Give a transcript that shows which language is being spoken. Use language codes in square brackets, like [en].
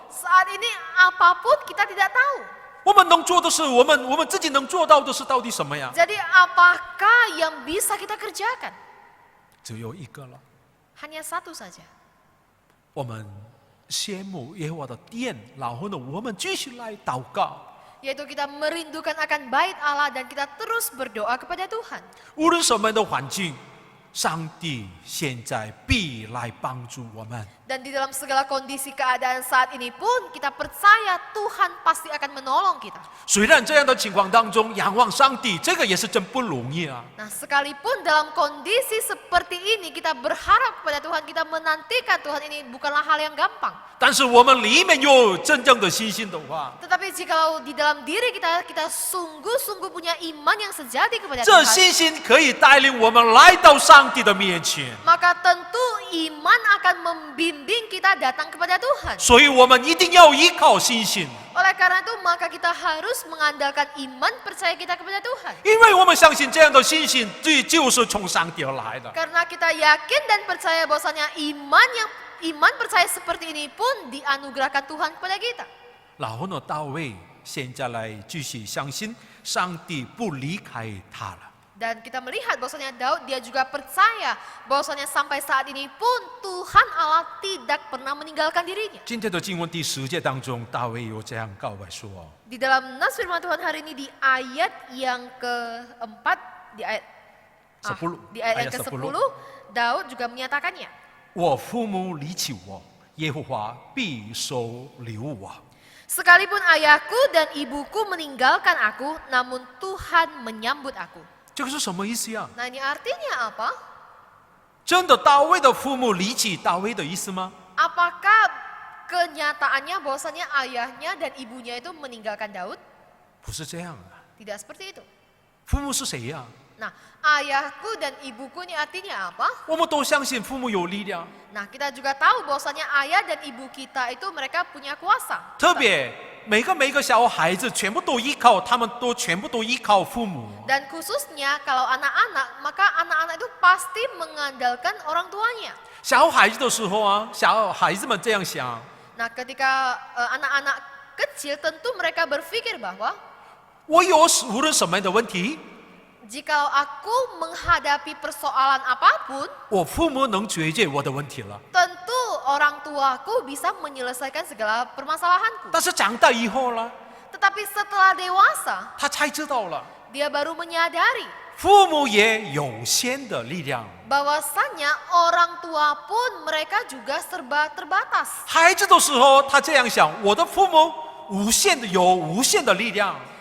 [id] Saat ini apapun kita tidak tahu. [zh] 我们能做的是，我们自己能做到的是到底什么呀？ [id] Jadi apakah yang bisa kita kerjakan? [zh] 只有一个了。 [id] Hanya satu saja. [zh] 我们羡慕耶和华的殿，然后呢，我们继续来祷告。 [id] Yaitu kita merindukan akan bait Allah dan kita terus berdoa kepada Tuhan. [zh] 无论什么样的环境，上帝现在必来帮助我们。 [id] Dan di dalam segala kondisi keadaan saat ini pun kita percaya Tuhan pasti akan menolong kita. [zh] 虽然这样的情况当中，仰望上帝，这个也是真不容易啊。 [id] Nah, sekalipun dalam kondisi seperti ini kita berharap kepada Tuhan, kita menantikan Tuhan, ini bukanlah hal yang gampang. [zh] 但是我们里面有真正的信心的话， [id] Tetapi jikalau di dalam diri kita sungguh-sungguh punya iman yang sejati kepada [zh] 这 [id] Tuhan, [zh] 信心可以带领我们来到上帝的面前。 [id] maka tentu iman akan membimbing kita datang kepada Tuhan. [zh] 所以我们一定要依靠信心， [id] Oleh karena itu maka kita harus mengandalkan iman percaya kita kepada Tuhan. [zh] 因为我们相信这样的信心，这就是从上帝而来的。 [id] Karena kita yakin dan percaya bahwasanya iman percaya seperti ini pun dianugerahkan Tuhan kepada kita. [zh] 然后呢，大卫现在来继续相信上帝不离开他了。 [id] Dan kita melihat bahwasanya Daud dia juga percaya bahwasanya sampai saat ini pun Tuhan Allah tidak pernah meninggalkan dirinya. [zh] 今天的经文第10节当中，大卫有这样告白说： [id] Di dalam nas firman Tuhan hari ini di ayat yang keempat, di ayat 10 yang ke-10, Daud juga menyatakannya. [zh] 我父母离弃我，耶和华必收留我。 [id] Sekalipun ayahku dan ibuku meninggalkan aku, namun Tuhan menyambut aku. [zh] 这个是什么意思呀？ [id] Nah, ini artinya apa? [zh] 真的大卫的父母离弃大卫的意思吗？ [id] Apakah kenyataannya bahwasanya ayahnya dan ibunya itu meninggalkan Daud? [zh] 不是这样啊。 [id] Tidak seperti itu. [zh] 父母是谁呀？ [id] Nah, ayahku dan ibuku ini artinya apa? [zh] 我们都相信父母有力量， [id] Nah, kita juga tahu bahwasanya ayah dan ibu kita itu mereka punya kuasa. [zh] 特别每个小孩子全部都依靠，他们都全部都依靠父母。 [id] Dan khususnya kalau anak-anak, maka anak-anak itu pasti mengandalkan orang tuanya. [zh] 小孩子的时候啊，小孩子们这样想： [id] Nah, ketika anak-anak kecil tentu mereka berpikir bahwa [zh] 我有无论什么样的问题， [id] jikalau aku menghadapi persoalan apapun, [zh] 我父母能解决我的问题了。 [id] tentu orang tuaku bisa menyelesaikan segala permasalahanku. [zh] 但是长大以后呢， [id] Tetapi setelah dewasa, [zh] 他才知道了， [id] dia baru menyadari [zh] 父母也有限的力量。 [id] bahwasannya orang tua pun mereka juga serba terbatas. [zh] 孩子的时候，他这样想：我的父母有无限的力量。